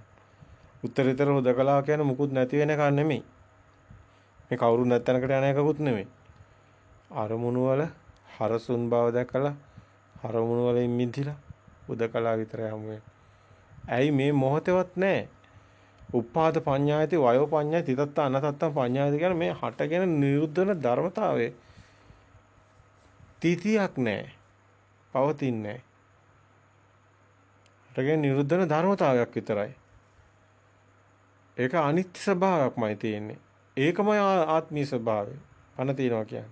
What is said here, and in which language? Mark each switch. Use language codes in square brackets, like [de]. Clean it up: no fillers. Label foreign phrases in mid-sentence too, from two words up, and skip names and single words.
[si] උත්තරීතර හුදකලාව කියන්නේ මුකුත් නැති වෙන එකක් නෙමෙයි. මේ කවුරු නැත්තනකට යන එකකුත් නෙමෙයි. අරමුණු වල හරසුන් බව දැකලා අරමුණු වලින් මිදිලා හුදකලාව විතරයි හමු වෙන්නේ. ඇයි මේ මොහොතේවත් නැහැ. [pi] උපාද පඤ්ඤායති වයෝ පඤ්ඤායති තිතත්ත අනතත්තම් පඤ්ඤායති [si] කියන මේ හටගෙන නිරුද්ධ වෙන ධර්මතාවයේ තීතියක් නැහැ. පවතින්නේ නැහැ. හටගෙන නිරුද්ධ වෙන ධර්මතාවයක් විතරයි. ඒක අනිත්‍ය ස්වභාවයක්මයි තියෙන්නේ. ඒකමයි ආත්මීය ස්වභාවය. පණ තියනවා කියන්නේ.